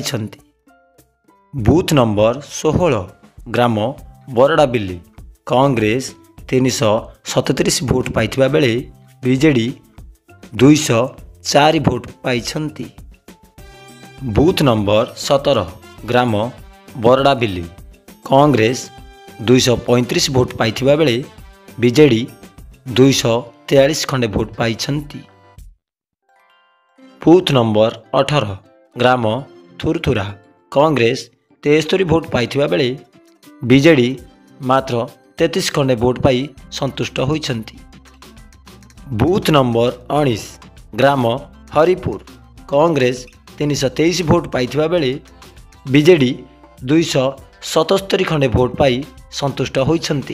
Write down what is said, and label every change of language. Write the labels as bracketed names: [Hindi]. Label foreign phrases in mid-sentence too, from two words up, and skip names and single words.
[Odia] ବୁଥ ନମ୍ବର 16 ଗ୍ରାମ ବରଡ଼ା ବିଲ୍ଲୀ କଂଗ୍ରେସ 337 ଭୋଟ ପାଇ ବେଳେ ବିଜେଡି 204 ଭୋଟ ପାଇ। ବୁଥ ନମ୍ବର 17 ଗ୍ରାମ ବରଡ଼ା ବିଲ୍ଲୀ କଂଗ୍ରେସ 235 ଭୋଟ ପାଇ ବେଳେ ବିଜେଡି 243 ଖଣ୍ଡେ ଭୋଟ ପାଇ। ବୁଥ୍ ନମ୍ବର 18 ଗ୍ରାମ ଥୁରଥୁରା କଂଗ୍ରେସ 73 ଭୋଟ ପାଇଥିବା ବେଳେ ବିଜେଡ଼ି ମାତ୍ର 33 ଖଣ୍ଡେ ଭୋଟ ପାଇ ସନ୍ତୁଷ୍ଟ ହୋଇଛନ୍ତି। ବୁଥ୍ ନମ୍ବର 19 ଗ୍ରାମ ହରିପୁର କଂଗ୍ରେସ 323 ଭୋଟ ପାଇଥିବା ବେଳେ ବିଜେଡ଼ି 277 ଖଣ୍ଡେ ଭୋଟ ପାଇ ସନ୍ତୁଷ୍ଟ ହୋଇଛନ୍ତି।